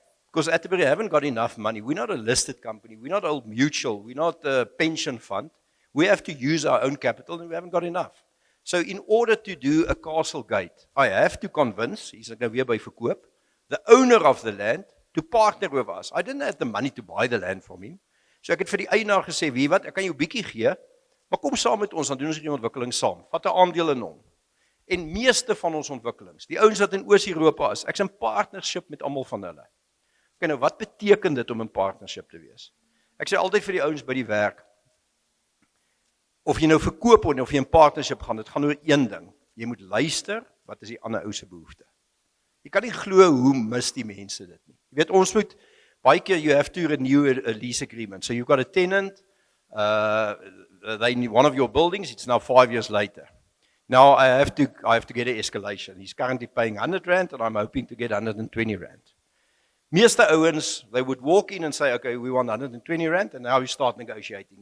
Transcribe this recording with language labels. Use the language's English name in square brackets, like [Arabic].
[English] Because Atterbury haven't got enough money. We're not a listed company. We're not Old Mutual. We're not a pension fund. We have to use our own capital, and we haven't got enough. So in order to do a Castlegate, I have to convince, hier's ek nou weer by verkoop, the owner of the land to partner with us. I didn't have the money to buy the land from him. [Afrikaans] So ek het vir die eienaar gesê, wie wat, ek kan jou bietjie gee, maar kom saam met ons, dan doen ons die ontwikkeling saam. Vat 'n aandeel in hom. En meeste van ons ontwikkelings, die ouens wat in Oos-Europa is, ek's in partnership met almal van hulle. Okay, nou wat beteken dit om in partnership te wees? Ek sê altyd vir die ouens by die werk, of jy nou verkoop of jy in partnership gaan, dit gaan oor een ding. Jy moet luister, wat is die ander ou se behoefte? Jy kan nie glo hoe mis die mense dit nie. [English] Jy weet, ons moet baie keer, you have to renew a lease agreement. So you've got a tenant, they in one of your buildings, it's now 5 years later. Now I have to get an escalation. He's currently paying 100 Rand and I'm hoping to get 120 Rand. Meeste ouens, they would walk in and say, okay, we want 120 Rand, and now you start negotiating.